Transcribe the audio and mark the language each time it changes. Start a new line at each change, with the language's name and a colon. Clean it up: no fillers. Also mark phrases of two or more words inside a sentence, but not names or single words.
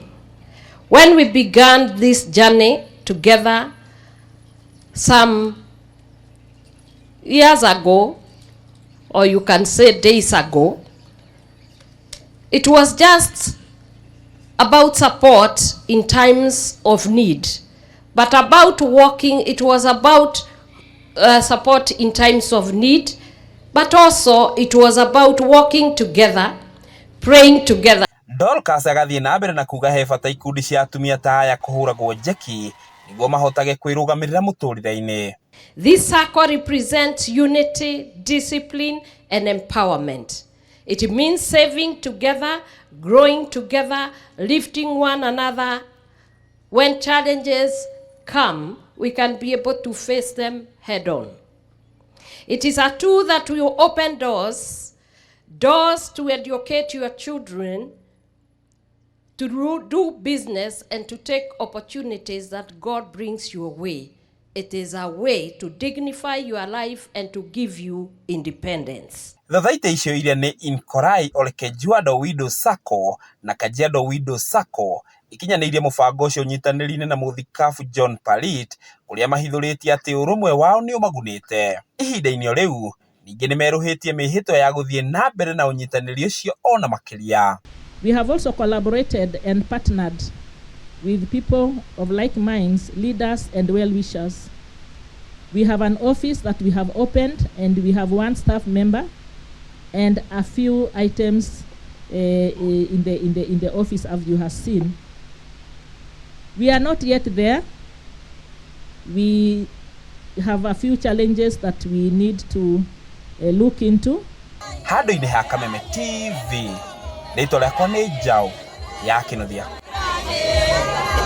English: When we began this journey together some years ago, or you can say days ago, it was just about support in times of need, but about walking, it was about support in times of need, but also it was about walking together, praying together.
Kikuyu: DORCAS agathie na mbere na kuga he bata ikundi cia atumia ta aya kuhuragwo njeki niguo mahotage kwirugamirira muturire-ini.
English: This circle represents unity, discipline, and empowerment. It means saving together, growing together, lifting one another. When challenges come, we can be able to face them head on. It is a tool that will open doors to educate your children, to do business, and to take opportunities that God brings your way. It is a way to dignify your life and to give you independence.
Kikuyu: Thothaitĩ icio iria ni Inkorai Olkejuado Widow Sacco na Kajiado Widow Sacco ikinyanĩirie mũbango ũcio ũnyitanĩri-inĩ na mũthikabu John Palit ũrĩa mahithũrĩtie atĩ ũrũmwe wao nĩ ũmagunĩte. Ihinda-inĩ rĩu ningĩ nĩ merũhĩtie mĩhĩtwa ya gũthiĩ na mbere na ũnyitanĩri ũcio ona makĩria.
English: We have also collaborated and partnered with people of like minds, leaders and well-wishers. We have an office that we have opened, and we have one staff member and a few items in the office, as you have seen. We are not yet there. We have a few challenges that we need to look into.
Kikuyu: Handũ-inĩ ha Kameme TV, rĩtwa rĩakwa nĩ Ciao ya Kĩnuthia.